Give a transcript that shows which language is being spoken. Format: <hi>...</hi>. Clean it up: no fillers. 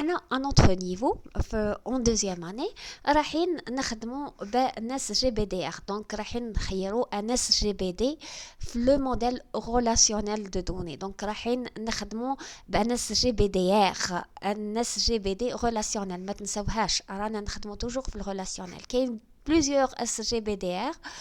<fr>À notre niveau, en deuxième année,</fr> <ar>راحين نخدموا</ar> <fr>بNS GBDR. Donc,</fr> <ar>راحين نخيروا</ar> <fr>un SGBD le modèle relationnel de données. Donc,</fr> <ar>راحين نخدموا</ar> <fr>بNS GBDR, un SGBD relationnel.</fr> <ar>ما تنسوهاش, رانا نخدموا toujours في relationnel. كاين plusieurs SGBDR.</ar>